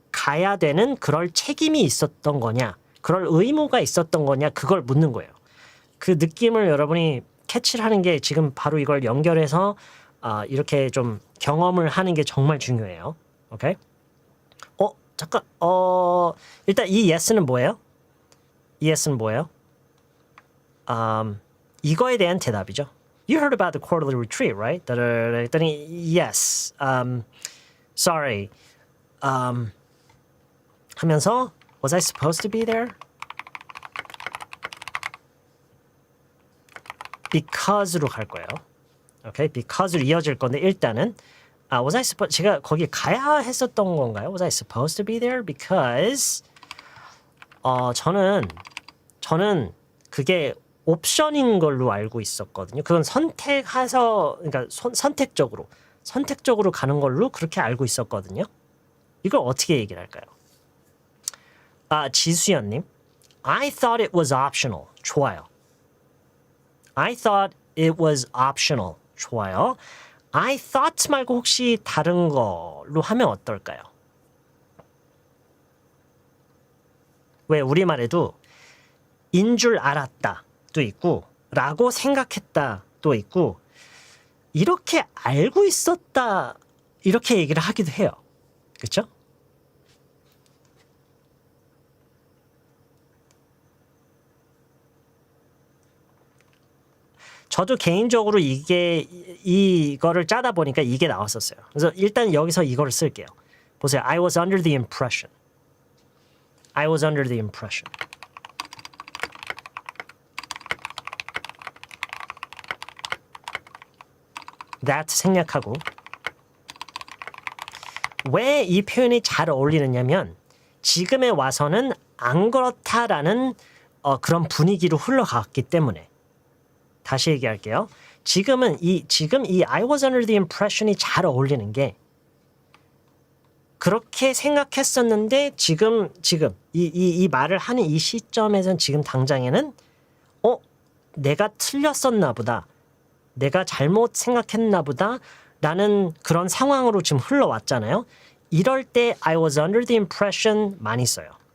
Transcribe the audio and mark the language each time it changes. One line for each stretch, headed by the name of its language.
Korean: 가야 되는 그럴 책임이 있었던 거냐, 그럴 의무가 있었던 거냐, 그걸 묻는 거예요. 그 느낌을 여러분이 캐치를 하는 게 지금 바로 이걸 연결해서 이렇게 좀 경험을 하는 게 정말 중요해요. 오케이? 잠깐, 일단 이 yes는 뭐예요? 이 yes는 뭐예요? 이거에 대한 대답이죠.
English: You heard about the quarterly retreat, right?
Korean: 했더니
English: yes. Sorry.
Korean: 하면서
English: was I supposed to be there?
Korean: Because로 갈 거예요. 오케이, because로 이어질 건데 일단은
English: was I supposed
Korean: 제가 거기 가야 했었던 건가요?
English: Was I supposed to be there?
Korean: Because 저는 그게 옵션인 걸로 알고 있었거든요. 그건 선택해서 그러니까 선택적으로 가는 걸로 그렇게 알고 있었거든요. 이걸 어떻게 얘기를 할까요?
English: 지수연님, I thought it was optional.
Korean: 좋아요.
English: I thought it was optional.
Korean: 좋아요. I thought 말고 혹시 다른 걸로 하면 어떨까요? 왜 우리말에도 인 줄 알았다도 있고 라고 생각했다도 있고 이렇게 알고 있었다 이렇게 얘기를 하기도 해요. 그렇죠? 저도 개인적으로 이거를 짜다 보니까 이게 나왔었어요. 그래서 일단 여기서 이거를 쓸게요. 보세요.
English: I was under the impression. I was under the impression.
Korean: That 생략하고 왜 이 표현이 잘 어울리느냐면 지금에 와서는 안 그렇다라는 그런 분위기로 흘러갔기 때문에 다시 얘기할게요. 지금 이
English: I was under the impression
Korean: 이 잘 어울리는 게 그렇게 생각했었는데 지금 이 말을 하는 이 시점에선 지금 당장에는 내가 틀렸었나 보다. 내가 잘못 생각했나 보다 라는 그런 상황으로 지금 흘러왔잖아요. 이럴 때
English: I was under the impression
Korean: 많이 써요.